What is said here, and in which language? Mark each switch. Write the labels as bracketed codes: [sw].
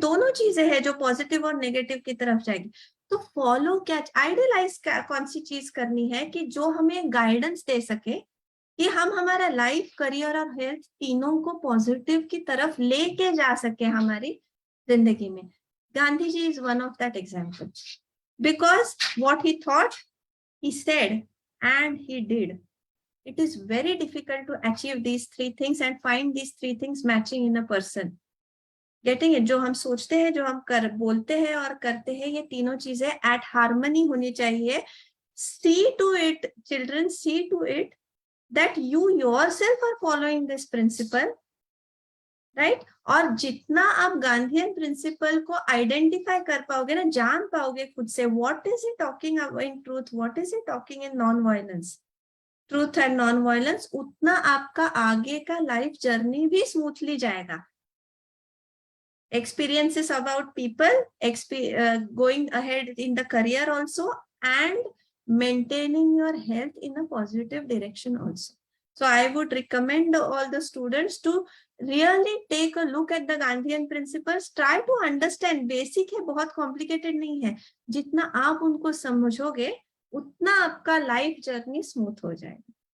[hi] दोनों चीजें हैं जो पॉजिटिव और नेगेटिव की तरफ जाएगी. तो फॉलो क्या, आइडियलाइज कौन सी चीज करनी है कि जो हमें गाइडेंस दे सके कि हम हमारा लाइफ, करियर और हेल्थ तीनों को पॉजिटिव की तरफ लेके जा सके हमारी जिंदगी में. [en] Gandhi ji is one of that example, because what he thought, he said, and he did. It is very difficult to achieve these three things and find these three things matching in a person. Getting it? [hi] जो हम सोचते हैं, जो हम बोलते हैं और करते हैं, ये तीनों चीजें [en] at harmony [hi] होनी चाहिए. [en] See to it, children, see to it that you yourself are following this principle, right? [hi] और जितना आप गांधीयन प्रिंसिपल को आइडेंटिफाई कर पाओगे ना, जान पाओगे खुद से, [en] what is he talking about in truth, what is he talking in non-violence, truth and non-violence, [hi] उतना आपका आगे का लाइफ जर्नी भी स्मूथली जाएगा. [en] Experiences about people, going ahead in the career also, and maintaining your health in a positive direction also. So I would recommend all the students to really take a look at the Gandhian principles. Try to understand. [hi] Basic है, बहुत complicated नहीं है. जितना आप उनको समझोगे उतना आपका लाइफ जर्नी स्मूथ हो जाएगा.